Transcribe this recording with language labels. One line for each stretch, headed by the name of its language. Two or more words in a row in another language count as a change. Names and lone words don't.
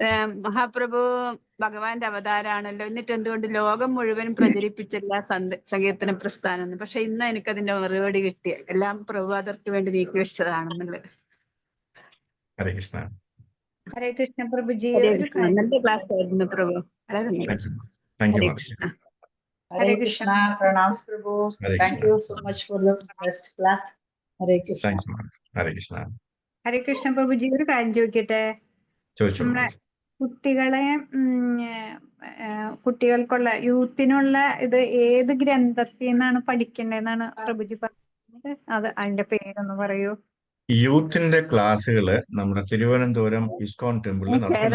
Malayalam: മഹാപ്രഭു ഭഗവാന്റെ അവതാരാണല്ലോ, എന്നിട്ട് എന്തുകൊണ്ട് ലോകം മുഴുവനും പ്രചരിപ്പിച്ചില്ല സങ്കീർത്തന പ്രസ്ഥാനം എന്ന്. പക്ഷെ ഇന്ന് എനിക്കതിന്റെ മറുപടി കിട്ടിയ എല്ലാം പ്രഭു അതർക്ക് വേണ്ടി നീക്കി വെച്ചതാണെന്നുള്ളത്. ഹരേ കൃഷ്ണ. ഹരേ കൃഷ്ണ പ്രഭുജി. ഹരേ ഒരു കൃഷ്ണ. കാര്യം. നല്ല ക്ലാസ് ആയിരുന്നു പ്രഭു. വളരെ നന്ദി.
English: thank you
Malayalam: ഹരേ മാതാജി. കൃഷ്ണ. ഹരേ കൃഷ്ണ.
English: Pranam Prabhu. Hare Thank Krishna. you so much for the best class. Hare Krishna. thank you
Malayalam: മാതാജി. ഹരേ കൃഷ്ണ. ഹരേ കൃഷ്ണ പ്രഭുജി. ഒരു കാര്യം ചോദിക്കട്ടെ. ചോദിച്ചോളൂ നമ്മളെ മാതാജി. കുട്ടികളെ കുട്ടികൾക്കുള്ള യൂത്തിനുള്ള ഇത് ഏത് ഗ്രന്ഥത്തിൽ നിന്നാണ് പഠിക്കേണ്ടതെന്നാണ് പ്രഭുജി പറഞ്ഞത്? അത് അതിന്റെ പേരൊന്ന് പറയൂ. യൂത്തിന്റെ ക്ലാസ്സുകള് നമ്മുടെ തിരുവനന്തപുരം ഇസ്കോൺ ടെമ്പിളിൽ നടത്തുന്നുണ്ട്.